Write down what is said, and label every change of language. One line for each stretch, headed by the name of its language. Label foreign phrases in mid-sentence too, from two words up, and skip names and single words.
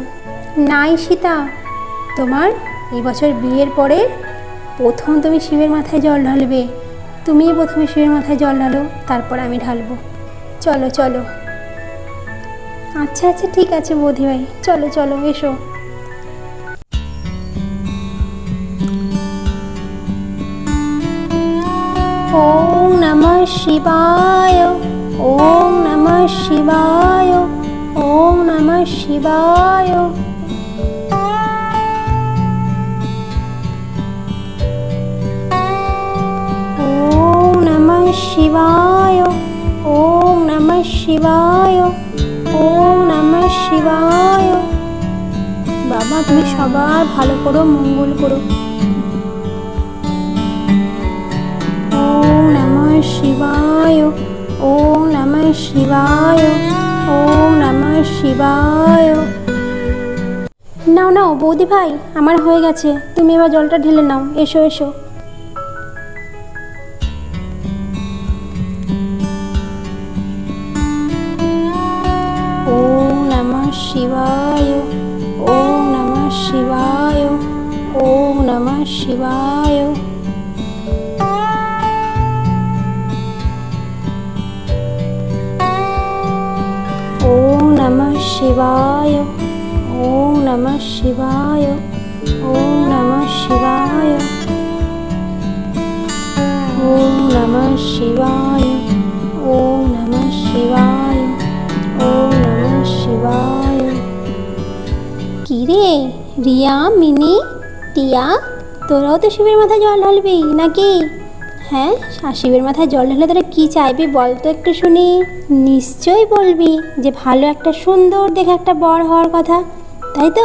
Bangla: নাই সীতা, তোমার এই বছর বিয়ের পরে প্রথম তুমি শিবের মাথায় জল ঢালবে। তুমিই প্রথমে শিবের মাথায় জল ঢালো, তারপর আমি ঢালবো। চলো চলো। আচ্ছা আচ্ছা ঠিক আছে বৌদি ভাই, চলো চলো এসো।
Sanskrit: ওম নমঃ শিবায়, ওম নমঃ শিবায়, ওম নমঃ শিবায়। ওম নমঃ শিবায়, ওম নমঃ শিবায়, ওম নমঃ শিবায়।
Bangla: বাবা তুমি সবার ভালো করো, মঙ্গল করো।
Sanskrit: ওম নমঃ শিবায়, ওম নমঃ শিবায়, ওম নমঃ শিবায়।
Bangla: নাও নাও বৌদি ভাই, আমার হয়ে গেছে, তুমি এবার জলটা ঢেলে নাও। এসো এসো।
Sanskrit: ওম নমঃ শিবায়, ওম নমঃ শিবায়, ওম নমঃ শিবায়। ওম নমঃ শিবায়, ওম নমঃ শিবায়, ওম নমঃ শিবায়, ওম নমঃ শিবায়, ওম নমঃ শিবায়, ওম নমঃ শিবায়।
Bangla: কি রে রিয়া, মিনি, টিয়া, তোরাও তো শিবের মাথায় জল ঢালবি নাকি? হ্যাঁ, শিবের মাথায় জল ঢালে তোরা কি চাইবি বল তো একটু শুনি। নিশ্চয়ই বলবি যে ভালো একটা সুন্দর দেখে একটা বর হওয়ার কথা, তাই তো?